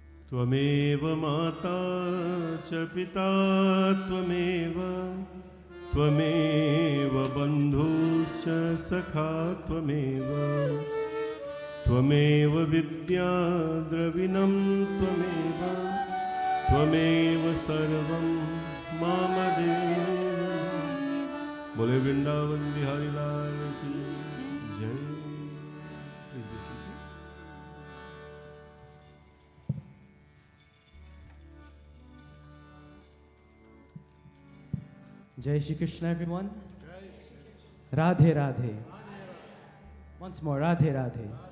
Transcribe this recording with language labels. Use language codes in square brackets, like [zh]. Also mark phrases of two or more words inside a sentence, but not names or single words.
[sa] त्वमेव माता च पिता त्वमेव त्वमेव बन्धुश्च सखा त्वमेव त्वमेव विद्या द्रविणं त्वमेव त्वमेव सर्वं मामदेव। [hi] बोले वृंदावन बिहारी लाल की जय। [en] Please be seated. [hi] जय श्री कृष्ण, [en] everyone. Radhe Radhe. Once more, Radhe Radhe.